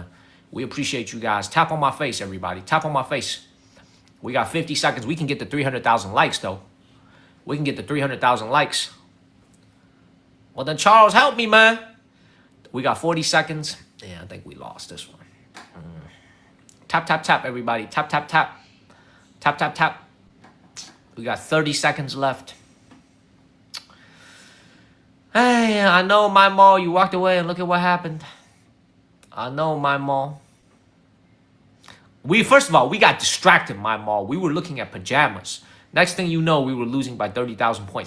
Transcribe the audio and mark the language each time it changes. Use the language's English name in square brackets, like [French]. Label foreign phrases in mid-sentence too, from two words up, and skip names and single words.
[English] We appreciate you guys. Tap on my face, everybody. Tap on my face. We got 50 seconds. We can get to 300,000 likes, though. We can get to 300,000 likes. Well, then, Charles, help me, man. We got 40 seconds. Yeah, I think we lost this one. Tap, tap, tap, everybody. Tap, tap, tap. Tap, tap, tap. We got 30 seconds left. Hey, I know, my mall. You walked away and look at what happened. I know, my mall. First of all, we got distracted, my mall. We were looking at pajamas. Next thing you know, we were losing by 30,000 points.